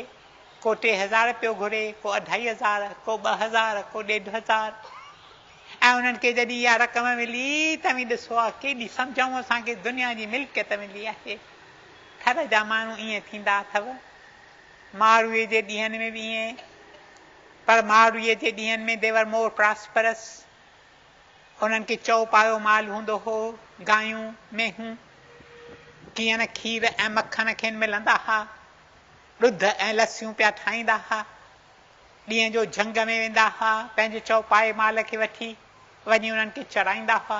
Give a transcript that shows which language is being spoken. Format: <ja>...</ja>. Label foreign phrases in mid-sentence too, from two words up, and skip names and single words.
<sd>को 3000 पियो घुरे, को 2500, को 2000, को 1500। ऐं उन्हनि खे जॾहिं इहा रक़म मिली त बि ॾिसो आहे केॾी सम्झूं असांखे दुनिया जी मिल्कियत मिली आहे। थर जा माण्हू ईअं थींदा अथव, मारवीअ जे ॾींहंनि में बि ईअं, पर मारवीअ जे ॾींहंनि में</sd> <en>they were more prosperous.</en> <sd>उन्हनि खे चौपायो माल हूंदो हो, गायूं मेहूं, कीअं न खीर ऐं मखण खेनि मिलंदा हुआ, ॾुध ऐं लस्सियूं पिया ठाहींदा हुआ। ॾींहं जो झंग में वेंदा हुआ, पंहिंजे चौपाए माल खे वठी वञी उन्हनि खे चढ़ाईंदा हुआ।</sd>